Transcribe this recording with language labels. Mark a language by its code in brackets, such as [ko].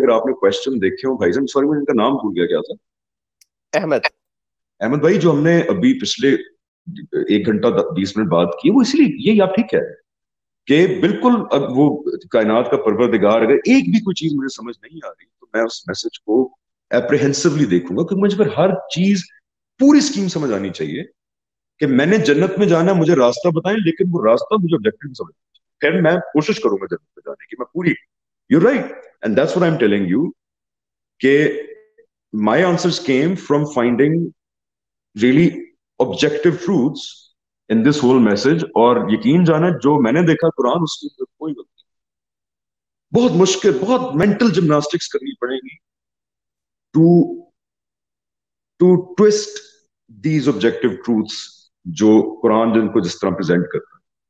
[ur] اگر آپ نے کوشچن دیکھے ہوں بھائی جان, سوری میں ان کا نام بھول گیا, کیا تھا؟ احمد بھائی, جو ہم نے ابھی پچھلے 1 گھنٹہ 20 منٹ بات کی, وہ اس لیے یہ آپ ٹھیک ہے کہ بالکل اب وہ کائنات کا پروردگار, اگر ایک بھی کوئی چیز مجھے سمجھ نہیں آ رہی تو میں اس میسج کو اپریہنسولی دیکھوں گا, کیونکہ مجھے پھر ہر چیز پوری اسکیم سمجھ آنی چاہیے کہ میں نے جنت میں جانا, مجھے راستہ بتائیں, لیکن وہ راستہ مجھے آبجیکٹو سمجھ. پھر میں کوشش کروں گا جنت میں جانے کی, میں پوری. [en] You right, and that's what I am telling you کہ my answers came from finding really objective truths in this whole message. [ur] اور یقین جانا, جو میں نے دیکھا قرآن, اس کے اندر کوئی غلطی, بہت مشکل, بہت مینٹل جمناسٹکس کرنی پڑے گی [en] to twist these objective truths [ur] جو قرآن جن کو جس طرح پریزنٹ کرتا ہے.